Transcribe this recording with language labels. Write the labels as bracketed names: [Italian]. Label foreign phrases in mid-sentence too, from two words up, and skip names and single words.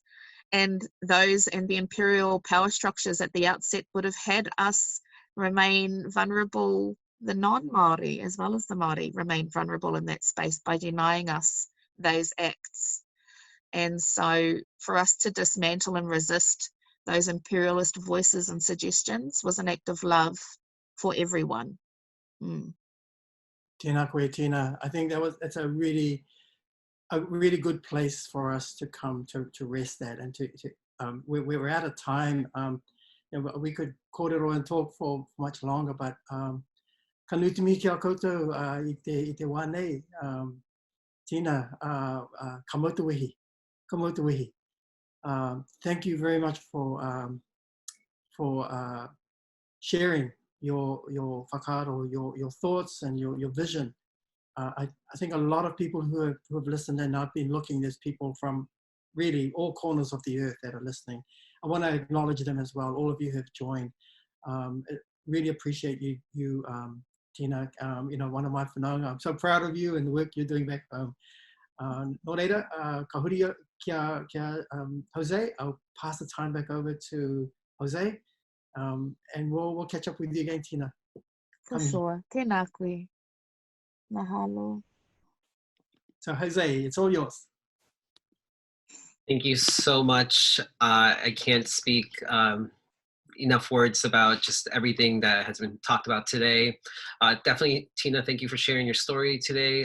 [English] And the imperial power structures at the outset would have had us remain vulnerable, the non-Māori as well as the Māori remain vulnerable in that space by denying us those acts. And so for us to dismantle and resist those imperialist voices and suggestions was an act of love for everyone. Mm. [Māori] Tēnā koe, tēnā. [English] I think it's a really good place for us to come to rest at, and we're at a time, you know, we could kōrero and talk for much longer, but [Māori] ka nutimi ki a koutou i te wā nei, Tina, ka motuihi, ka motuihi. [English] Thank you very much for sharing your whakaaro, your thoughts and your vision. I think a lot of people who have listened, and I've been looking, there's people from really all corners of the earth that are listening. I want to acknowledge them as well. All of you who have joined. Really appreciate you, Tina. You know, one of my whanaunga. I'm so proud of you and the work you're doing back home. [Māori] Nō reira, ka huri kia Jose. [English] I'll pass the time back over to Jose, and we'll catch up with you again, Tina. For sure. [Māori] Tēnā koe. [English] Mahalo. So Jose, it's all yours. Thank you so much. I can't speak enough words about just everything that has been talked about today. Definitely, Tina, thank you for sharing your story today.